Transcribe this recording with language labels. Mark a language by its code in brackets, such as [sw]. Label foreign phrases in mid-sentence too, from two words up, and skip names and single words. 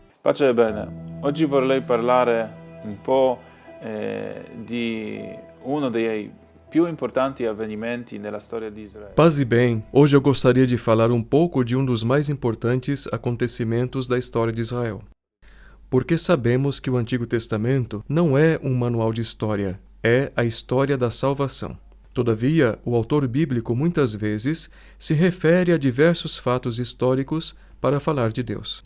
[it] Pace bene, oggi vorrei parlare un po' di uno dei più importanti avvenimenti nella storia di Israele. [pt] Paz e bem, hoje eu gostaria de falar um pouco de um dos mais importantes acontecimentos da história de Israel. Porque sabemos que o Antigo Testamento não é um manual de história, é a história da salvação. Todavia, o autor bíblico muitas vezes se refere a diversos fatos históricos para falar de Deus.